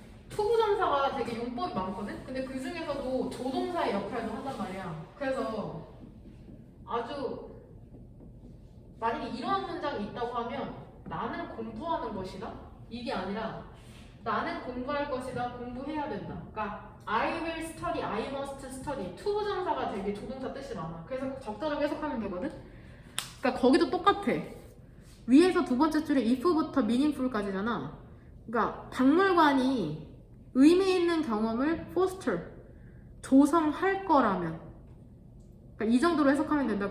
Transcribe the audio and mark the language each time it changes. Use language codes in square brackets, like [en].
[ko] 투부정사가 되게 용법이 많거든? 근데 그 중에서도 조동사의 역할도 한단 말이야. 그래서 아주 만약에 이러한 문장이 있다고 하면 나는 공부하는 것이다? 이게 아니라 나는 공부할 것이다, 공부해야 된다. [en] 그러니까 I will study, I must study. [ko] 투부정사가 되게 조동사 뜻이 많아. 그래서 적절하게 해석하면 되거든? 그러니까 거기도 똑같아. 위에서 두 번째 줄에 if부터 meaningful까지잖아. 그러니까 박물관이 의미 있는 경험을 foster, 조성할 거라면 그러니까 이 정도로 해석하면 된다.